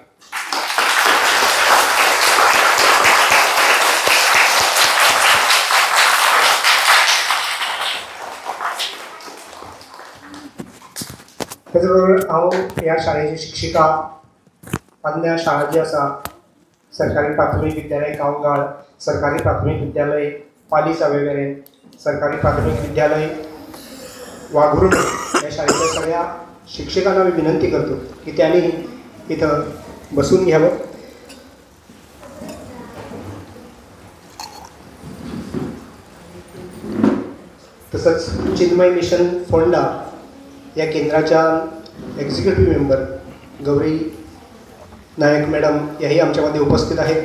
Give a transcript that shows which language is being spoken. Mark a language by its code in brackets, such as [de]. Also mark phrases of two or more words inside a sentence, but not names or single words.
[kok] तेच बरोबर हांव ह्या शाळेची शिक्षिका, अन्य शाळा जी आसा, सरकारी प्राथमीक विद्यालय गांवगाळ, सरकारी प्राथमीक विद्यालय पाली सावेवेरें, सरकारी प्राथमीक विद्यालय वाघुर्णे, [mr] ह्या शाळेच्या सगळ्या शिक्षकांना मी विनंती करतो की त्यांनी इथं बसून घ्यावं. तसंच चिन्मय मिशन फोंडा या केंद्राच्या [en] executive member [mr] गौरी नायक मॅडम याही आमच्यामध्ये उपस्थित आहेत.